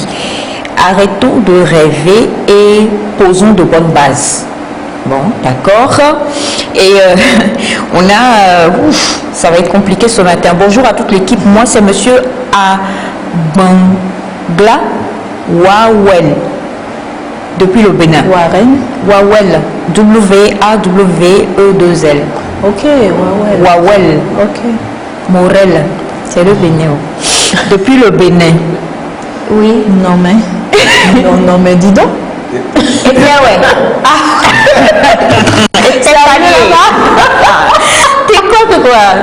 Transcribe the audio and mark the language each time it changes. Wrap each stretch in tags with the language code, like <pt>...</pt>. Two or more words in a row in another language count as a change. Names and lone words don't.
<fr>Arrêtons de rêver et posons de bonnes bases. Bon, d'accord. Et on a... ça va être compliqué ce matin. Bonjour à toute l'équipe. Moi, c'est monsieur Abangla Wawel. Depuis le Bénin. Wawel. W-A-W-E-2-L. Ok, Wawel. Wawel. Ok. Morel. C'est le Bénin. Depuis le Bénin. Oui, non mais. non mais dis donc. Eh bien ouais. C'est t'es quoi de quoi?</fr>